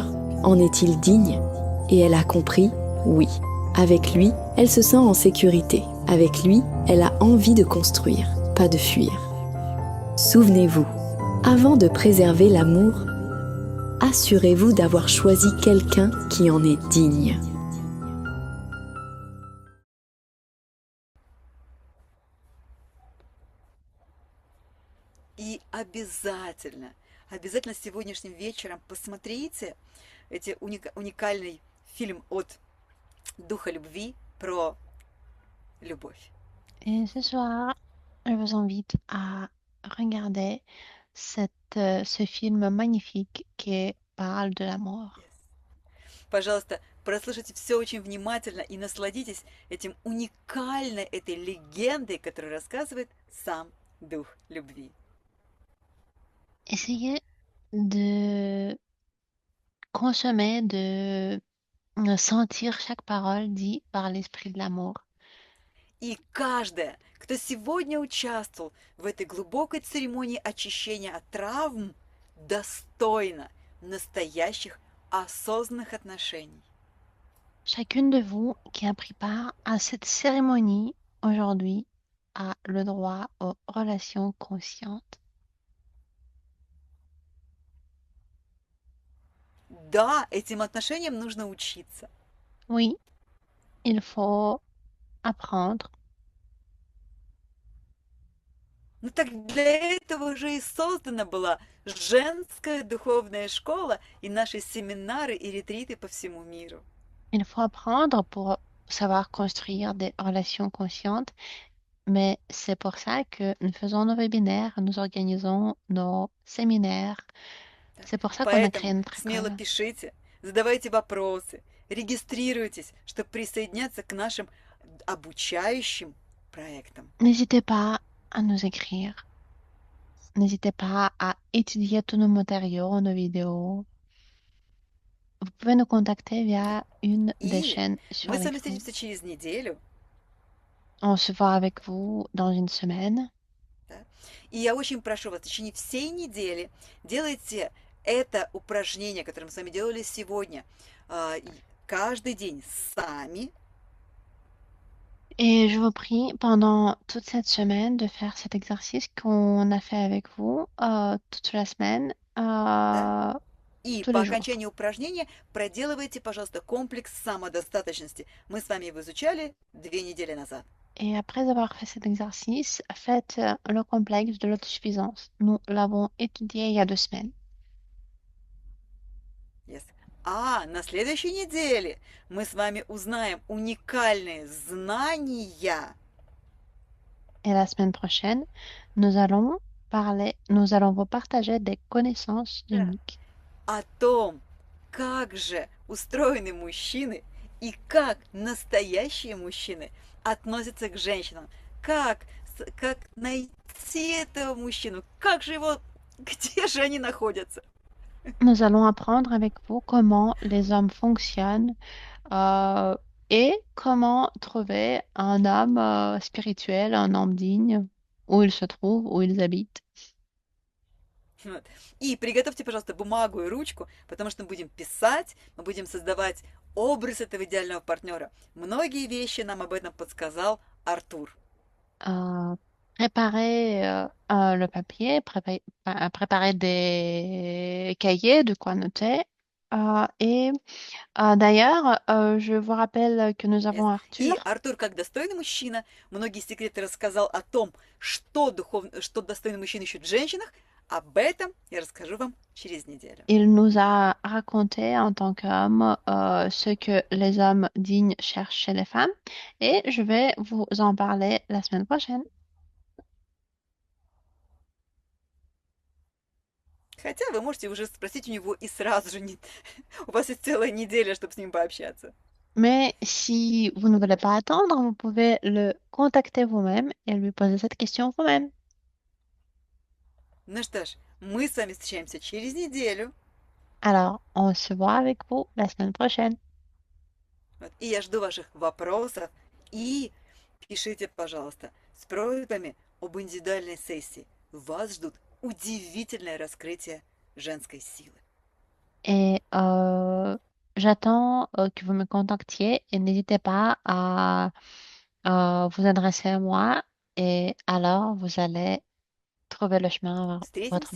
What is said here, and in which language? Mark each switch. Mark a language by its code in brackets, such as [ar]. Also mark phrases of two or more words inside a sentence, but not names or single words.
[fr] En est-il digne ? Et elle a compris, oui. Avec lui, elle se sent en sécurité. Avec lui, elle a envie de construire, pas de fuir. Souvenez-vous, avant de préserver l'amour, assurez-vous d'avoir choisi quelqu'un qui en est digne. [ru] И обязательно сегодняшним вечером посмотрите уникальный фильм от Духа любви про любовь. [fr] Et ce soir, je vous invite à regarder ce film magnifique qui parle de l'amour. [ru] Пожалуйста, прослушайте все очень внимательно и насладитесь этой легендой, которую рассказывает сам Дух любви. [fr] Essayez de consommer, de sentir chaque parole dite par l'esprit de l'amour. [ru] И каждая, кто сегодня участвовал в этой глубокой церемонии очищения от травм, достойна настоящих осознанных отношений. [fr] Chacune de vous qui a pris part à cette cérémonie aujourd'hui a le droit aux relations conscientes. [ru] Да, этим отношениям нужно учиться. [fr] Oui, il faut apprendre. [ru] Ну так для этого же и создана была женская духовная школа и наши семинары и ретриты по всему миру. [fr] Il faut apprendre pour savoir construire des relations conscientes, mais c'est pour ça que nous faisons nos webinaires, nous organisons nos séminaires. C'est pour ça qu'on a créé [ru] Поэтому [fr] notre [ru] смело [fr] école. [ru] пишите, задавайте вопросы, регистрируйтесь, чтобы присоединяться к нашим обучающим проектам. [fr] N'hésitez pas à nous écrire. N'hésitez pas à étudier tous nos matériaux, nos vidéos. Vous pouvez nous contacter via une des [ru] И [fr] chaînes sur [ru] мы с вами [fr] l'écran. [ru] встретимся через неделю. [fr] On se voit avec vous dans une semaine. [ru] И я очень прошу вас, в течение всей недели делайте это упражнение, которое мы с вами делали сегодня, каждый день сами. [fr] Et je vous prie pendant toute cette semaine de faire cet exercice qu'on a fait avec vous toute la semaine, [ru] Да? И [fr] tous [ru] по [fr] les jours. [ru] окончании упражнения проделывайте, пожалуйста, комплекс самодостаточности. Мы с вами его изучали 2 недели назад. [fr] Et après avoir fait cet exercice, faites le complexe de l'autosuffisance. Nous l'avons étudié il y a 2 semaines. Yes. [ru] А на следующей неделе мы с вами узнаем уникальные знания [fr] Et la semaine prochaine, nous allons vous partager des connaissances [ru] Да. [fr] uniques [ru] о том, как же устроены мужчины и как настоящие мужчины относятся к женщинам. Как найти этого мужчину, как же его, где же они находятся. [fr] Nous allons apprendre avec vous comment les hommes fonctionnent, Et comment trouver un homme spirituel, un homme digne, où il se trouve, où ils habitent. [ru] Вот. И приготовьте, пожалуйста, бумагу и ручку, потому что мы будем писать, мы будем создавать образ этого идеального партнера. Многие вещи нам об этом подсказал Артур. [fr] Préparer le papier, préparer des cahiers, de quoi noter. Et d'ailleurs, je vous rappelle que nous Yes. avons [ru] И Arthur. Артур, как достойный мужчина, многие секреты рассказал о том, что достойный мужчина ищет в женщинах. Об этом я расскажу вам через неделю. [fr] Il nous a raconté en tant qu'homme ce que les hommes dignes cherchent chez les femmes. Et je vais vous en parler la semaine prochaine. [ru] Хотя вы можете уже спросить у него и сразу же. У вас есть целая неделя, чтобы с ним пообщаться. [fr] Mais si vous ne voulez pas attendre, vous pouvez le contacter vous-même et lui poser cette question vous-même. [ru] Ну что ж, мы с вами встречаемся через неделю. [fr] Alors, on se voit avec vous la semaine prochaine. [ru] Вот. И я жду ваших вопросов. И пишите, пожалуйста, с просьбами об индивидуальной сессии. Вас ждут удивительное раскрытие женской силы. [fr] Et j'attends que vous me contactiez et n'hésitez pas à vous adresser à moi et alors vous allez trouver le chemin vers votre